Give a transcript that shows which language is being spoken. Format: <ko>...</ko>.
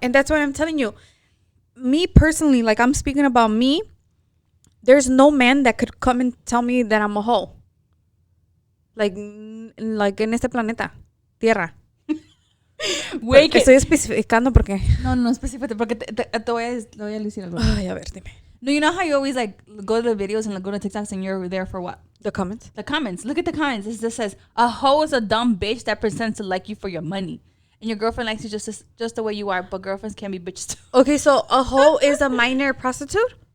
<en>and that's what I'm telling you. Me personally, like I'm speaking about me. There's no man that could come and tell me that I'm a hoe.</en> <es>Like en este planeta, Tierra.</es> <en>Wait,</en> <es>Estoy especificando porque. no, específicamente porque te voy a decir algo. Ay, a ver, dime.</es> <en>No, you know how you always like go to the videos and like, go to TikToks and you're there for what? The comments. The comments. Look at the comments. It just says a hoe is a dumb bitch that pretends to like you for your money, and your girlfriend likes you just the way you are. But girlfriends can be bitches too. Okay, so a hoe is a minor prostitute.</en>